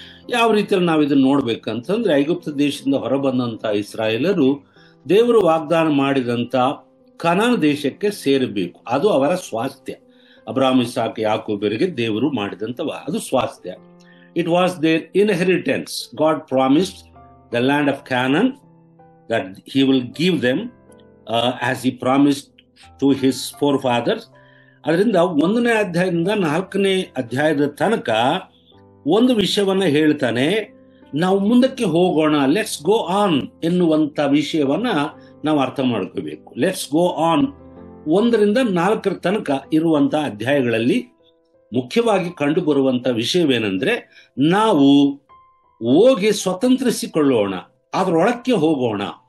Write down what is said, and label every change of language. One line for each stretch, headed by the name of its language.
Kannada: ಯಾವ ರೀತಿಯಲ್ಲಿ ನಾವು ಇದನ್ನ ನೋಡ್ಬೇಕಂತಂದ್ರೆ, ಐಗುಪ್ತ ದೇಶದಿಂದ ಹೊರಬಂದಂತ ಇಸ್ರಾಯೇಲರು ದೇವರು ವಾಗ್ದಾನ ಮಾಡಿದಂತ ಕನಾನ್ ದೇಶಕ್ಕೆ ಸೇರಬೇಕು. ಅದು ಅವರ ಸ್ವಾಸ್ಥ್ಯ. ಅಬ್ರಾಹ್ಮ, ಇಸಾಕ, ಯಾಕೋಬರಿಗೆ ದೇವರು ಮಾಡಿದಂತ ಅದು ಸ್ವಾಸ್ಥ್ಯ.
English: It was their inheritance. God promised the land of Canaan that he will give them as he promised to his forefathers.
Kannada: ಅದರಿಂದ 1ನೇ ಅಧ್ಯಾಯದಿಂದ 4ನೇ ಅಧ್ಯಾಯದ ತನಕ ಒಂದು ವಿಷಯವನ್ನ ಹೇಳ್ತಾನೆ, ನಾವು ಮುಂದಕ್ಕೆ ಹೋಗೋಣ,
English: let's go on
Kannada: ಎನ್ನುವಂತ ವಿಷಯವನ್ನ ನಾವು ಅರ್ಥ ಮಾಡ್ಕೋಬೇಕು.
English: let's go on
Kannada: 1ರಿಂದ 4 ತನಕ ಇರುವಂತ ಅಧ್ಯಾಯಗಳಲ್ಲಿ ಮುಖ್ಯವಾಗಿ ಕಂಡು ಬರುವಂತ ವಿಷಯವೇನೆಂದ್ರೆ, ನಾವು ಹೋಗಿ ಸ್ವತಂತ್ರಿಸಿಕೊಳ್ಳೋಣ, ಅದರೊಳಕ್ಕೆ ಹೋಗೋಣ.